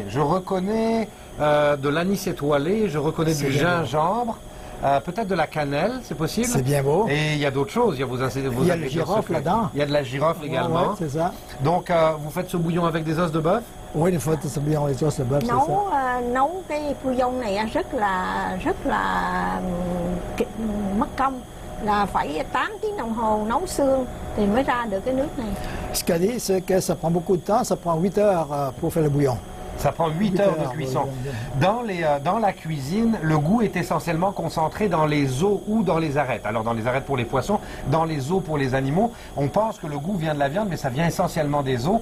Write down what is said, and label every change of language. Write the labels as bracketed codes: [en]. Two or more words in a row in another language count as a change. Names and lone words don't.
[fr] Je reconnais de l'anis étoilé, je reconnais du gingembre, peut-être de la cannelle, c'est possible? C'est bien beau. Et il y a d'autres choses. Il y a le girofle là-dedans. Il y a de la girofle également. Ouais, c'est ça. Donc, vous faites ce bouillon avec des os de bœuf? Oui, il faut ce bouillon avec des os de bœuf, c'est ça. [vi] Nấu cái bouillon này rất là mất công. Là phải 8 tiếng đồng hồ nấu xương thì mới ra được cái nước này. [fr] Ce qu'elle dit, c'est que ça prend beaucoup de temps, ça prend 8 heures pour faire le bouillon. Ça prend 8 heures de cuisson. Dans la cuisine, le goût est essentiellement concentré dans les os ou dans les arêtes. Alors dans les arêtes pour les poissons, dans les os pour les animaux. On pense que le goût vient de la viande, mais ça vient essentiellement des os.